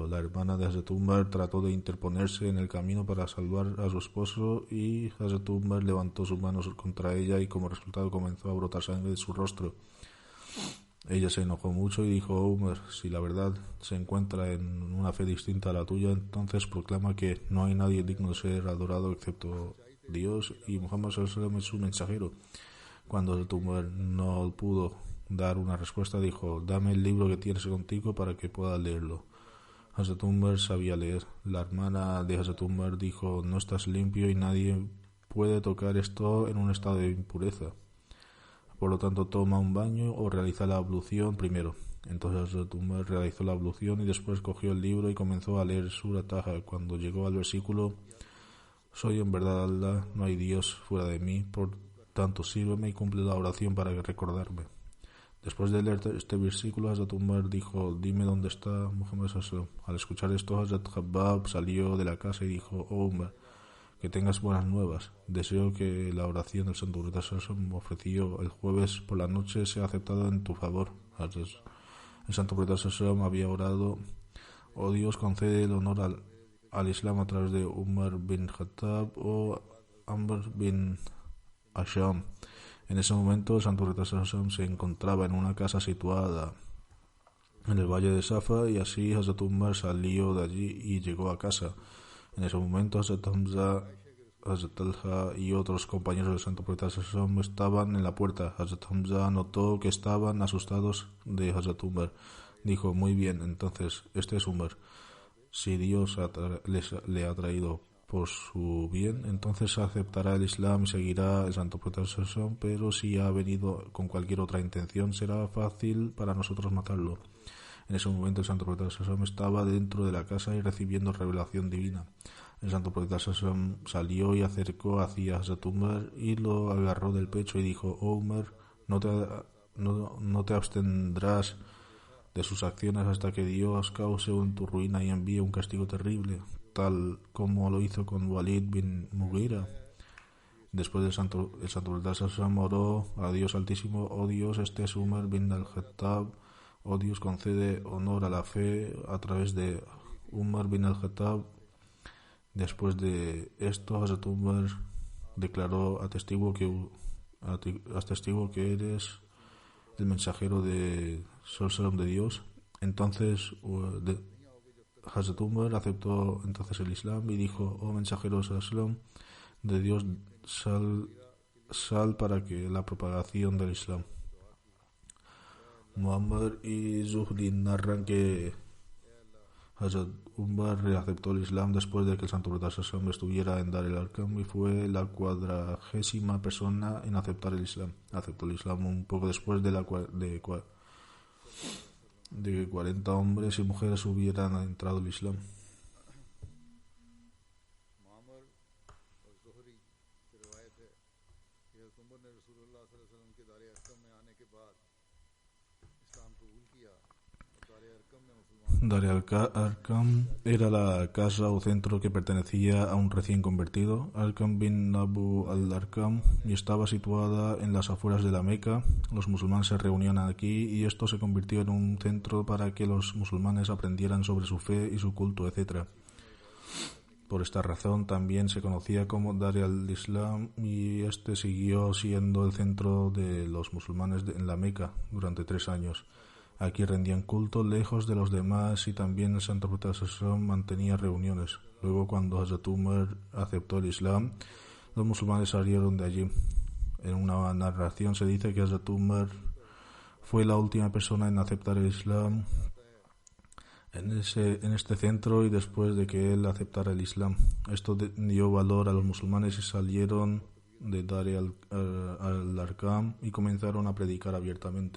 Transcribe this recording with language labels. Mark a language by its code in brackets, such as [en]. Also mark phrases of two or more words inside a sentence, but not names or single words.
[es] La hermana de Hazrat Umar trató de interponerse en el camino para salvar a su esposo y Hazrat Umar levantó sus manos contra ella y como resultado comenzó a brotar sangre de su rostro. Ella se enojó mucho y dijo: oh Umar, si la verdad se encuentra en una fe distinta a la tuya, entonces proclama que no hay nadie digno de ser adorado excepto Dios y Muhammad [ar] صلى الله عليه وسلم [es] es su mensajero. Cuando Hazrat Umar no pudo dar una respuesta, dijo: dame el libro que tienes contigo para que pueda leerlo. Hazrat Umar sabía leer. La hermana de Hazrat Umar dijo: no estás limpio y nadie puede tocar esto en un estado de impureza. Por lo tanto, toma un baño o realiza la ablución primero. Entonces Hazrat Umar realizó la ablución y después cogió el libro y comenzó a leer Sura Taha. Cuando llegó al versículo: soy en verdad Allah, no hay Dios fuera de mí, por tanto sírveme y cumple la oración para recordarme. Después de leer este versículo, Hazrat Umar dijo: dime dónde está Muhammad [ar] صلى الله عليه وسلم. [es] Al escuchar esto, Hazrat Khabbab salió de la casa y dijo: oh Umar, que tengas buenas nuevas. Deseo que la oración del Santo Profeta [ar] صلى الله عليه وسلم [es] ofrecido el jueves por la noche sea aceptada en tu favor. El Santo Profeta [ar] صلى الله عليه وسلم [es] había orado: oh Dios, concede el honor al Islam a través de Umar bin Khattab o Amr bin Asham. En ese momento, el Santo Profeta [ar] صلى الله عليه وسلم [es] se encontraba en una casa situada en el valle de Safa, y así Hazrat Umar salió de allí y llegó a casa. En ese momento, Hazrat Hamza, Hazrat Talha y otros compañeros del Santo Profeta [ar] صلى الله عليه وسلم [es] estaban en la puerta. Hazrat Hamza notó que estaban asustados de Hazrat Umar. Dijo: muy bien, entonces este es Umar. Si Dios le ha traído por su bien, entonces aceptará el Islam y seguirá el Santo Profeta [ar] صلى الله عليه وسلم, [es] pero si ha venido con cualquier otra intención, será fácil para nosotros matarlo. En ese momento el Santo Profeta [ar] صلى الله عليه وسلم [es] estaba dentro de la casa y recibiendo revelación divina. El Santo Profeta [ar] صلى الله عليه وسلم [es] salió y acercó hacia Hazrat Umar y lo agarró del pecho y dijo: oh Umar, no te abstendrás de sus acciones hasta que Dios cause en tu ruina y envíe un castigo terrible, tal como lo hizo con Walid bin Mughira. Después el Santo Profeta [ar] صلى الله عليه وسلم [es] oró a Dios Altísimo: oh Dios, este es Umar bin al-Khattab. Oh Dios, concede honor a la fe a través de Umar bin al-Khattab. Después de esto, Hazrat Umar declaró: atestiguo que eres el mensajero de de Dios. Entonces Hazrat Umar aceptó entonces el Islam y dijo: oh mensajero de Dios, sal para que la propagación del Islam. Muhammad y Zuhri narran que Hazrat Umar reaceptó el Islam después de que el Santo Profeta [ar] صلى الله عليه وسلم [es] estuviera en Dar el-Arqam y fue la 40ª persona en aceptar el Islam. Aceptó el Islam un poco después de que 40 hombres y mujeres hubieran entrado al Islam. Dar al-Arqam era la casa o centro que pertenecía a un recién convertido, Arqam bin Abu al-Arqam, y estaba situada en las afueras de la Meca. Los musulmanes se reunían aquí y esto se convirtió en un centro para que los musulmanes aprendieran sobre su fe y su culto, etc. Por esta razón también se conocía como Dar al-Islam, y este siguió siendo el centro de los musulmanes en la Meca durante 3 años. Aquí rendían culto lejos de los demás y también el Santo Profeta [ar] صلى الله عليه وسلم [es] mantenía reuniones. Luego, cuando Hazrat Umar aceptó el Islam, los musulmanes salieron de allí. En una narración se dice que Hazrat Umar fue la última persona en aceptar el Islam en este centro, y después de que él aceptara el Islam, esto dio valor a los musulmanes y salieron de Dar al-Arqam y comenzaron a predicar abiertamente.